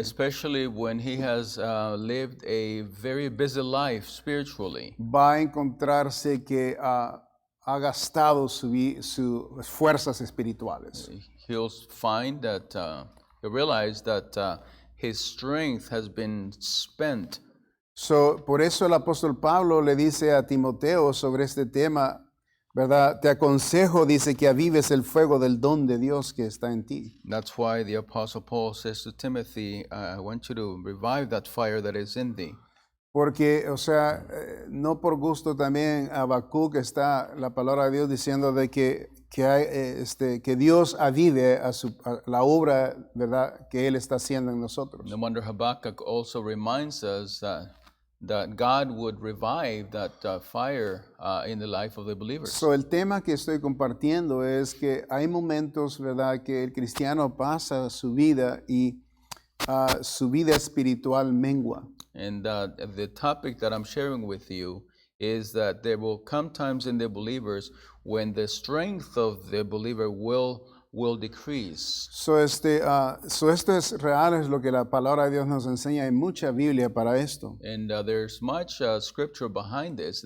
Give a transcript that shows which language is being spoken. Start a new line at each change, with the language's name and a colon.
English: especially when he has lived a very busy life spiritually.
Spanish: va a encontrarse que ha gastado sus fuerzas espirituales.
English: He'll find that, he'll realize that his strength has been spent.
Spanish: So, por eso el apóstol Pablo le dice a Timoteo sobre este tema, ¿verdad? Te aconsejo, dice, que avives el fuego del don de Dios que está en ti.
English: That's why the Apostle Paul says to Timothy, I want you to revive that fire that is in thee.
Spanish: Porque, o sea, no por gusto también Habacuc está la palabra de Dios diciendo de que Dios avive a la obra, ¿verdad?, que Él está haciendo en nosotros.
English: No wonder Habakkuk also reminds us that God would revive that fire in the life of the believers.
Spanish: So, el tema que estoy compartiendo es que hay momentos, ¿verdad?, que el cristiano pasa su vida y su vida espiritual mengua.
English: And the topic that I'm sharing with you is that there will come times in the believers when the strength of the believer will decrease.
Spanish: So esto es real, es lo que la palabra de Dios nos enseña. Hay mucha Biblia para esto.
English: And there's much scripture behind this.